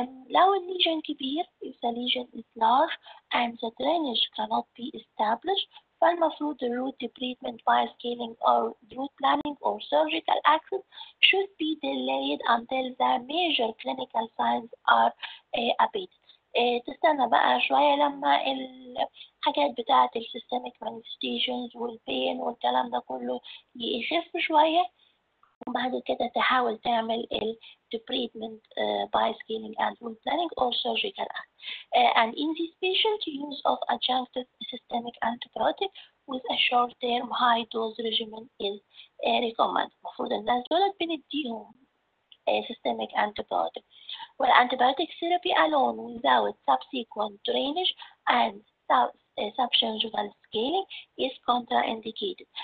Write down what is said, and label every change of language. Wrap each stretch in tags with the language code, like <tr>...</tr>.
<ar>لو الليجن كبير</ar> <en>if the lesion is large and the drainage cannot be established</en> <ar>فالمفروض</ar> <en>the root treatment by scaling or root planning or surgical access should be delayed until the major clinical signs are abated.</en> <ar>تستنى بقى شوية لما الحاجات بتاعة السيستميك manifestations والبين والكلام ده كله يخف شوية، وبعد كده تحاول تعمل</ar> <en>treatment by scaling and root planning or surgical act. And in this patient, use of adjunctive systemic antibiotic with a short-term high-dose regimen is recommended.</en> <ar>المفروض الناس دول بنديهم systemic antibiotic.</ar> <en>والantibiotic therapy alone without subsequent drainage and subgingival scaling is contraindicated.</en>